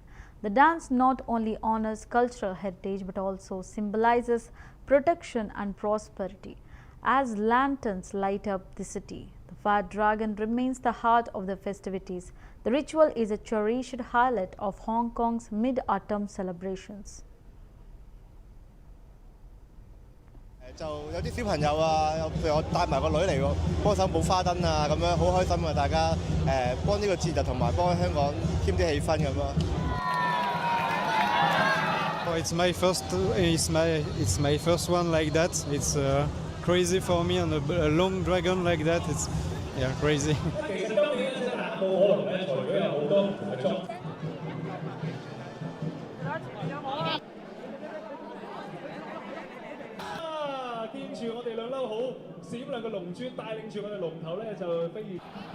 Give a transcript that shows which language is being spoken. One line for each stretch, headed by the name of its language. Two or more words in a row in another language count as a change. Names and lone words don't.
English: The dance not only honors cultural heritage but also symbolizes protection and prosperity. As lanterns light up the city, the Fire Dragon remains the heart of the festivities. The ritual is a cherished highlight of Hong Kong's Mid-Autumn celebrations.
Cantonese: 就有啲小朋友啊，譬如我帶埋個女嚟幫手舞花燈啊，咁樣好開心啊！大家幫呢個節日同埋幫香港添啲氣氛咁咯。
English: It's my first one like that. It's crazy for me, and a long dragon like that. It's crazy.
Cantonese: 其實今年呢隻大埔可能咧，除咗有好多唔同嘅裝。見住我哋兩粒好閃亮嘅龍珠，帶領住我哋龍頭咧就飛越。